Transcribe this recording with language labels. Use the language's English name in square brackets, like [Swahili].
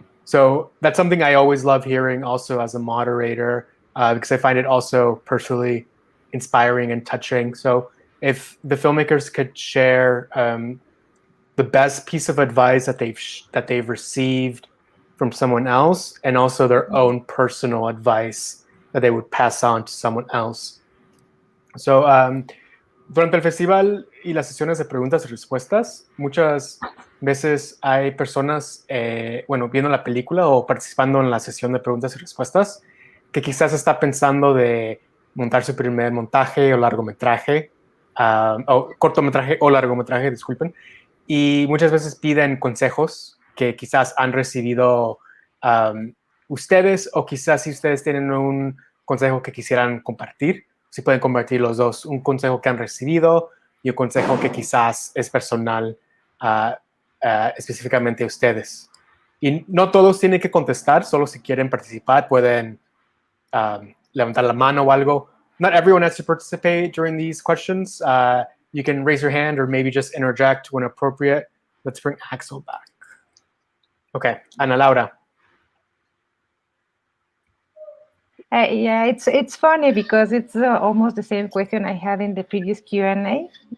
[English] So that's something I always love hearing also as a moderator, because I find it also personally inspiring and touching. So if the filmmakers could share the best piece of advice that they've received from someone else, and also their own personal advice that they would pass on to someone else. [Spanish] So, durante el festival y las sesiones de preguntas y respuestas, muchas veces hay personas, viendo la película o participando en la sesión de preguntas y respuestas, que quizás está pensando de montar su primer montaje o largometraje, o cortometraje o largometraje, disculpen, y muchas veces piden consejos que quizás han recibido ustedes, o quizás si ustedes tienen un consejo que quisieran compartir, si pueden compartir los dos, un consejo que han recibido y un consejo que quizás es personal específicamente a ustedes. Y no todos tienen que contestar, solo si quieren participar pueden levantar la mano o algo. [English] Not everyone has to participate during these questions. You can raise your hand or maybe just interject when appropriate. Let's bring Axel back. Okay, Ana Laura. Yeah, it's funny because it's almost the same question I had in the previous Q&A.